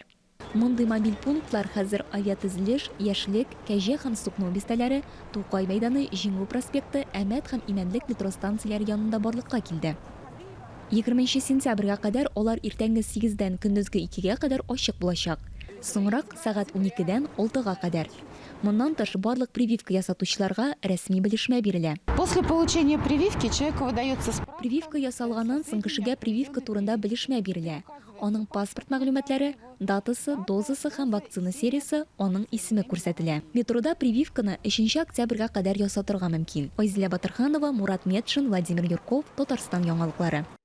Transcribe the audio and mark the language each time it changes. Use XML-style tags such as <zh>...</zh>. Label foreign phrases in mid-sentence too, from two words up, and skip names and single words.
<tt>Мондый мобиль пунктлар хәзер авиатөзелеш, яшьлек, кәҗә һәм сукну бистәләре, Тукай мәйданы, Җиңү проспекты, Әмәт һәм Имәнлек метро станцияләре янында барлыкка килде. 20 сентябрьгә кадәр алар иртәнге 8-дән көндезге 2-гә кадәр ачык булачак. Соңрак сәгать 12-дән 6-га кадәр. Моннан тыш барлык прививка ясатучыларга рәсми белешмә бирелә.</tt> <ru>После получения прививки человеку выдается справка.</ru> <tt>Прививка ясалганнан соң кешегә прививка турында белешмә бирелә. Аның паспорт мәгълүматлары, датасы, дозасы һәм вакцина сериясе, аның исеме күрсәтелә. Метрода прививканы 3 октябрьгә кадәр ясатырга мөмкин. Айзилә Батырханова, Мурат Метшин, Владимир Юрков, Татарстан яңалыклары.</tt>